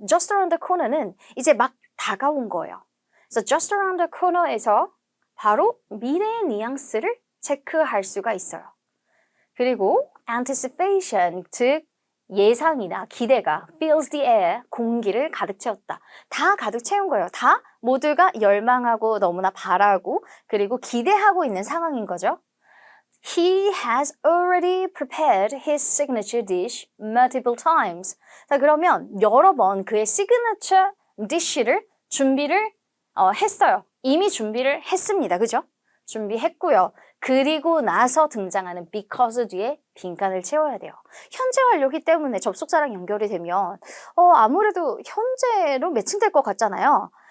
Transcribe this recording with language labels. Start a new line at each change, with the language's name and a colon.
Korean: Just Around the Corner는 이제 막 다가온 거예요. 그래서 Just Around the Corner에서 바로 미래의 뉘앙스를 체크할 수가 있어요. 그리고 Anticipation, 즉 예상이나 기대가
English: fills the air,
Korean: 공기를 가득 채웠다. 다 가득 채운 거예요. 다 모두가 열망하고 너무나 바라고 그리고 기대하고 있는 상황인 거죠.
English: He has already prepared his signature dish multiple times.
Korean: 자, 그러면 여러 번 그의 시그니처 디쉬를 준비를 했어요. 이미 준비를 했습니다. 그죠? 준비했고요. 그리고 나서 등장하는 because 뒤에 빈칸을 채워야 돼요. 현재 완료기 때문에 접속사랑 연결이 되면 아무래도 현재로 매칭될 것 같잖아요.